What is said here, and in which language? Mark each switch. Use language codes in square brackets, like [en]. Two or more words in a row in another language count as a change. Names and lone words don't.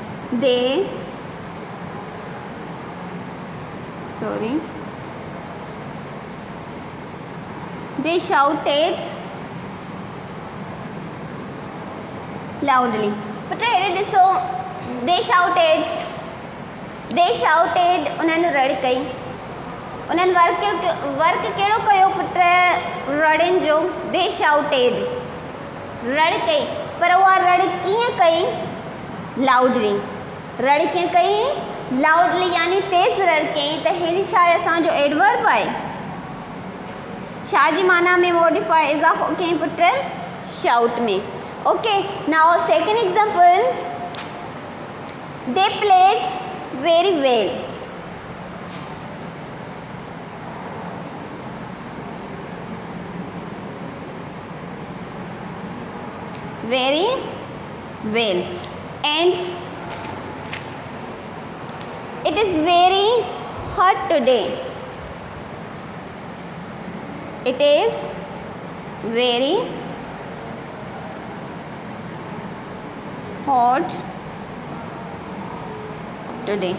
[en] they sorry they shouted loudly. [sd] पुट हेॾे ॾिसो [en] they shouted [sd] उन्हनि रड़ कई उन्हनि वर्क कहिड़ो कयो पुट रड़नि जो [en] they shouted [sd] रड़ कई पर उहा रड़ कीअं कई लाउडली रड़ कीअं कई लाउडली यानी तेज़ रड़ कई त हेड़ी छा आहे असांजो एडवर्ब आहे छा जी माना में मॉडिफाई इज़ाफ़ो कई पुट शाउट में [en] okay now second example they played very well very well and it is very hot today it is very hot today.